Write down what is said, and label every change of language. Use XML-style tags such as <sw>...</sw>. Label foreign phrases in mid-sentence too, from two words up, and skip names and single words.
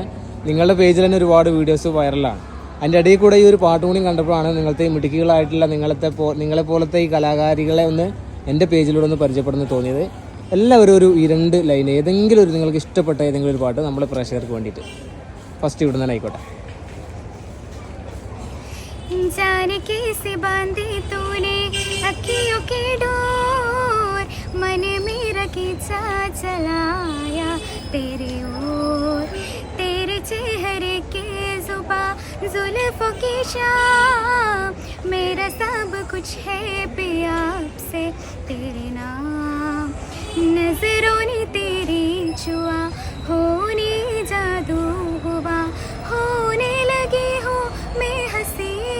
<ml>നിങ്ങളുടെ പേജിൽ തന്നെ ഒരുപാട് വീഡിയോസ് വൈറലാണ്. അതിൻ്റെ ഇടയിൽ കൂടെ ഈ ഒരു പാട്ടും കൂടി കണ്ടപ്പോഴാണ് നിങ്ങളത്തെ മിടുക്കികളായിട്ടുള്ള നിങ്ങളെ പോലത്തെ ഈ കലാകാരികളെ ഒന്ന് എൻ്റെ പേജിലൂടെ ഒന്ന് പരിചയപ്പെടുന്നത് തോന്നിയത്. എല്ലാവരും ഒരു 2 ലൈൻ ഏതെങ്കിലും ഒരു നിങ്ങൾക്ക് ഇഷ്ടപ്പെട്ട ഏതെങ്കിലും ഒരു പാട്ട് നമ്മളെ പ്രേക്ഷകർക്ക് വേണ്ടിയിട്ട് ഫസ്റ്റ് ഇവിടുന്ന് തന്നെ ആയിക്കോട്ടെ.</ml> <hi>जाने कैसे बांधी तूने अखियों के डोर, मन मेरा खींचा चलाया तेरे ओर, तेरे चेहरे के जुबां जुल्फों की शाम, मेरा सब कुछ है पिया से तेरे नाम, नजरों ने तेरी छुआ होने जादू हुआ, होने लगी हूँ मैं हंसी,</hi>